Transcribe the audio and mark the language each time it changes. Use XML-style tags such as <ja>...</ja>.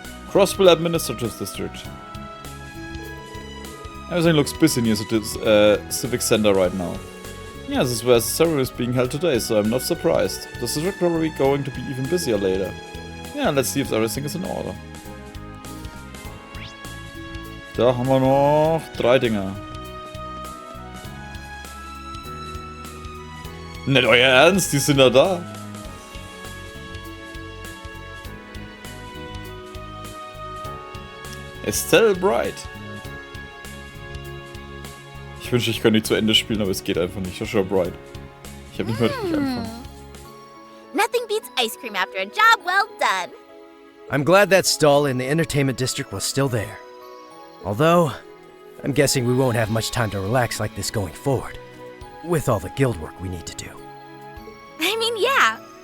<en>Crossbell Administrative District. Everything looks busy near the Civic Center right now. Yeah, this is where the ceremony is being held today, so I'm not surprised. The district probably going to be even busier later. Yeah, let's see if everything is in order.</en> <de>Da haben wir noch 3 Dinger. Nicht euer Ernst, die sind ja da.</de> <en>Estelle Bright.</en> <de>Ich wünschte, ich könnte nicht zu Ende spielen, aber es geht einfach nicht. Joshua Bright. Ich habe nicht mehr richtig angefangen.</de> <en>Nothing beats ice cream after a job well done. I'm glad that stall in the entertainment district was still there. Although, I'm guessing we won't have much time to relax like this going forward. With all the guild work we need to do. I mean, yeah.</en>